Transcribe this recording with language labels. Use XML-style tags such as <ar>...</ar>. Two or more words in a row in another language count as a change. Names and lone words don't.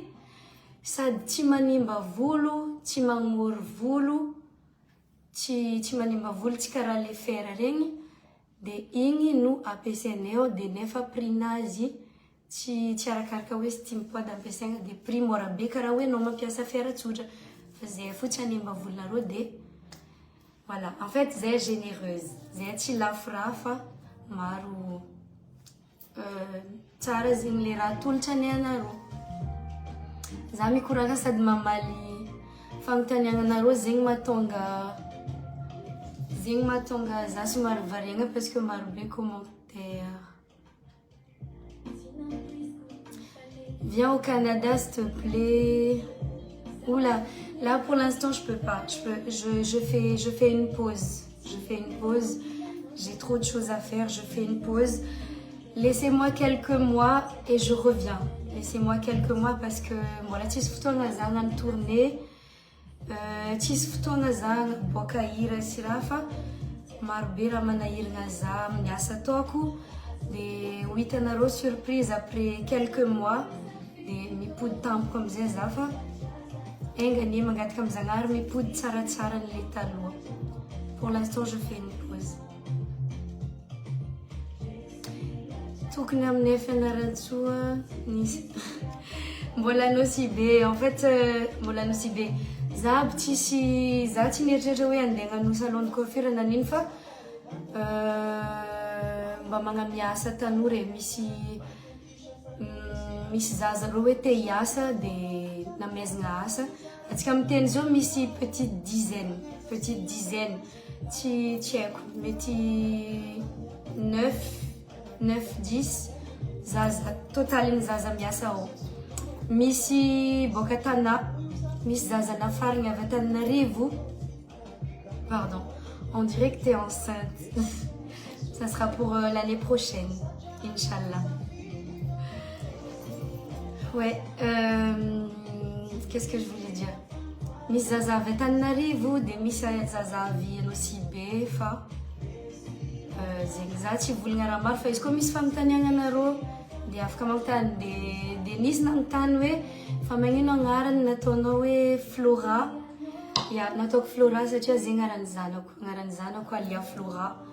<mg>Sady tsy manimba volo, tsy magnory volo, tsy manimba volo, tsy karaha</mg> <fr>le fer</fr> <mg>regny. Dia igny no ampiasainay ao, dia nefa prix-nazy tsy arakaraka hoe steam pod ampiasaina dia prix mora be karaha hoe anao mampiasa fer tsotra. Fa zay fotsy hanimba volonareo dia voilà.</mg> <fr>En fait</fr> <mg>zay généreuse, zay tsy lafo raha fa maro tsara zegny le raha tolotra ny anareo. Za mikoragna sady mamaly fanontaniana anareo zegny mahatonga za somary variana</mg> <fr>parce que</fr> <mg>maro be commentaire.</mg> <fr>Viens au Canada s'il te plaît. Oula, là pour l'instant je peux pas. Je fais une pause. J'ai trop de choses à faire. Je fais une pause. Laissez-moi quelques mois et je reviens. Laissez-moi quelques mois parce que voilà,</fr> <mg>tsisy fotoagna za hagnano tournée. Tsisy fotoagna za boaka hira sy raha fa maro be raha manahirana za amin'ny asa ataoko. Dia ho hitanareo</mg> <fr>surprise après quelques mois.</fr> <mg>Dia mipody tampoko amin'izay za fa engany mangataka amin'ny Zagnahary mipody tsaratsara ny le taloha.</mg> <fr>Pour l'instant je fais une pause.</fr> <mg>Tokony amin'ny fianaran-tsoa nisy mbola anao si be.</mg> <fr>En fait</fr> <mg>mbola anao si be. Za tsy nieritreritra hoe andeha hagnano</mg> <fr>salon de coiffure</fr> <mg>na nino fa mba magnamia asa tanora misy zaza reo hoe te hiasa dia namezana asa. Atsika amin'ny teny zao misy</mg> <fr>petite dizaine</fr> <mg>tsy haiko mety 9-10 zaza totalin'ny zaza miasa ao. Misy boaka Tana, misy zaza nafarigna avy Antananarivo.</mg> <fr>Pardon, on dirait que tu es enceinte. Ça sera pour l'année prochaine, Inch'Allah. Ouais, qu'est-ce que je voulais dire?</fr> <mg>Miss Zaza avy Antananarivo, dia misy zaza avy Anosibe fa zegny za tsy volagna raha maro fa izy koa misy fanontaniana anareo dia afaka manontany. Dia nisy nanontany hoe fa magnino agnarany nataonao hoe Flora. Ya, nataoko Flora satria zegny aran'ny zanako Alia Flora.</mg>